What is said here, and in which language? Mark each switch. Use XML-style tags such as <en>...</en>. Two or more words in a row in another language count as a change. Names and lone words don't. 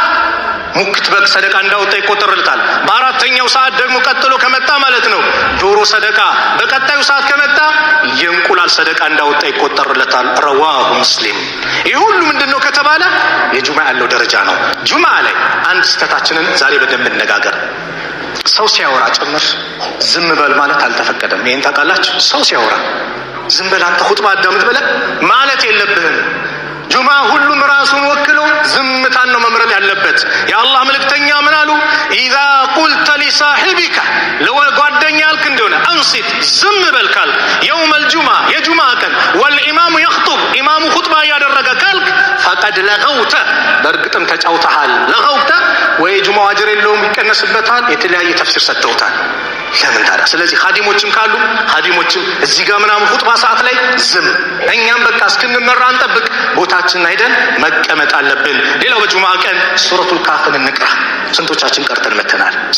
<am>ሙክት በግ ሰደቃ እንዳወጣ ይቆጠርለታል። በአራተኛው ሰዓት ደግሞ ቀጥሎ ከመጣ ማለት ነው ዶሮ ሰደቃ፣ በቀጣዩ ሰዓት ከመጣ የእንቁላል ሰደቃ እንዳወጣ ይቆጠርለታል። ረዋሁ ሙስሊም። ይህ ሁሉ ምንድነው ከተባለ የጁማ ያለው ደረጃ ነው። ጁማ ላይ አንድ ስተታችንን ዛሬ በደንብ እንነጋገር። ሰው ሲያወራ ጭምር ዝም በል ማለት አልተፈቀደም። ይሄን ታውቃላችሁ? ሰው ሲያወራ ዝም በል አንተ ኹጥባ አዳምጥ ብለህ ማለት የለብህም። ጁማ ሁሉም ራሱን ወክሎ ዝምታን ነው መምረጥ ያለበት። የአላህ መልእክተኛ ምን አሉ?</am> <ar>اذا قلت لصاحبك لو</ar> <am>ጓደኛ ያልክ እንደሆነ አንሲት ዝም በል ካልክ</am> <ar>يوم الجمعة</ar> <am>የጁማ ቀን</am> <ar>والامام يخطب</ar> <am>ኢማሙ ኹጥባ ያደረገ ካልክ</am> <ar>فقد لغوت</ar> <am>በእርግጥም ተጫውተሃል። ለغوت ወይ ጁማው አጅር የለውም ይቀነስበታል። የተለያየ ተፍሲር ሰጥተውታል። ለምን ታዲያ? ስለዚህ ኻዲሞችም ካሉ ኻዲሞችም እዚህ ጋር ምናምን ኹጥባ ሰዓት ላይ ዝም፣ እኛም በቃ እስክንመራ እንጠብቅ፣ ቦታችንን አይደን መቀመጥ አለብን። ሌላው በጁማ ቀን ሱረቱል ካፍን እንቅራ። ስንቶቻችን ቀርተን መተናል?</am>